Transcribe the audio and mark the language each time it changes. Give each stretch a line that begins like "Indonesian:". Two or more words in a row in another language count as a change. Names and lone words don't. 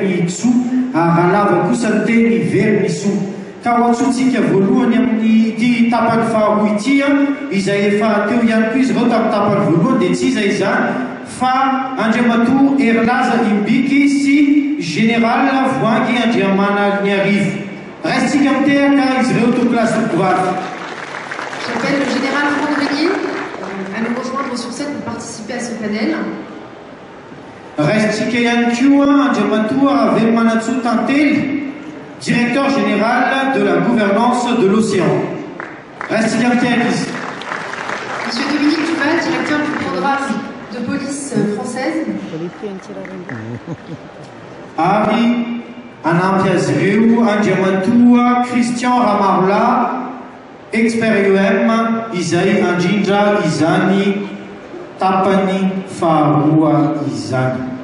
Malagasy: ny tso ary raha lava kosa ny teny very ny so ka ho antsointsika voalohany amin'ny ity tapany faharoa ity izay efa teo ihany koa izy ireo tamin'ny tapany voalohany dia tsy izay izany fa Andriamatoa Erlaza Imbiky sy Général Voangy Andriamana ny Arivo restsika mitehaka izy ireo to kilasy tompivavy.
French: J'appelle le général Franck Régnier à nous rejoindre sur scène pour participer à ce panel.
Malagasy: Restsika ihany koa Andriamatoa Ravelo Manantsoa Tantely,
French: directeur général de la gouvernance de l'océan.
Malagasy: Restsika mitehaka izy.
French: Monsieur Dominique Duval, directeur du programme de police française.
Malagasy: Ary anampy azy ireo Andriamatoa Christian Ramarla, expert UM izay andrindra izany tapany faharoa izany.